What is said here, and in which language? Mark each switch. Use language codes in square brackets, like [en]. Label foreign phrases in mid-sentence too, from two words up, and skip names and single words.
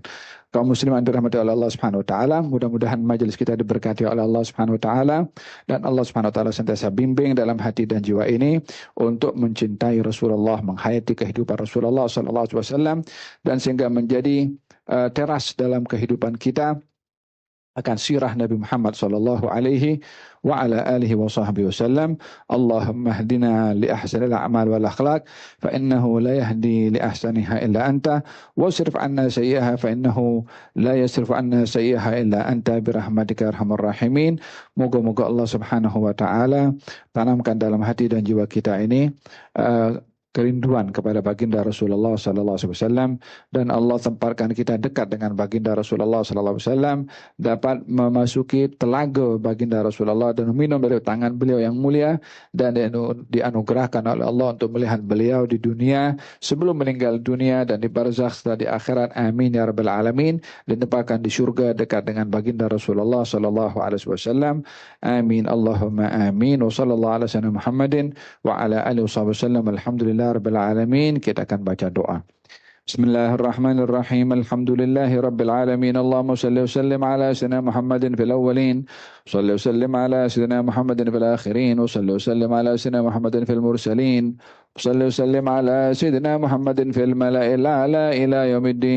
[ms] Kaum muslimin dirahmati oleh Allah [ar] سبحانه وتعالى, [ms] mudah-mudahan majelis kita diberkati oleh Allah [ar] سبحانه وتعالى, [ms] dan Allah [ar] سبحانه وتعالى [ms] sentiasa bimbing dalam hati dan jiwa ini untuk mencintai Rasulullah, menghayati kehidupan Rasulullah [ar] صلى الله عليه وسلم, [ms] dan sehingga menjadi teras dalam kehidupan kita akan sirah Nabi Muhammad [ar] صلى الله عليه وعلى آله وصحبه وسلم. اللهم اهدنا لأحسن الأعمال والأخلاق فإنه لا يهدي لأحسنها إلا أنت واصرف عنا سيئها فإنه لا يصرف عنا سيئها إلا أنت برحمتك يا أرحم الراحمين. [ms] Moga-moga Allah [ar] سبحانه وتعالى [ms] tanamkan dalam hati dan jiwa kita ini kerinduan kepada baginda Rasulullah [ar] صلى الله عليه وسلم, [ms] dan Allah tempatkan kita dekat dengan baginda Rasulullah [ar] صلى الله عليه وسلم, [ms] dapat memasuki telaga baginda Rasulullah dan minum dari tangan beliau yang mulia, dan dianugerahkan oleh Allah untuk melihat beliau di dunia sebelum meninggal dunia dan di barzakh setelah di akhirat. [ar] آمين يا رب العالمين. [ms] Ditempatkan di surga dekat dengan baginda Rasulullah [ar] صلى الله عليه وسلم. آمين اللهم آمين. وصلى الله على سيدنا محمد وعلى آله وسلم. الحمد لله رب العالمين. [ms] Kita akan baca doa. [ar] بسم الله الرحمن الرحيم. الحمد لله رب العالمين. اللهم صل وسلم على سيدنا محمد في الأولين. صل وسلم على سيدنا محمد في الآخرين. وصل وسلم على سيدنا محمد في المرسلين. صلى وسلم على سيدنا محمد في الملأ الأعلى إلى يوم الدين.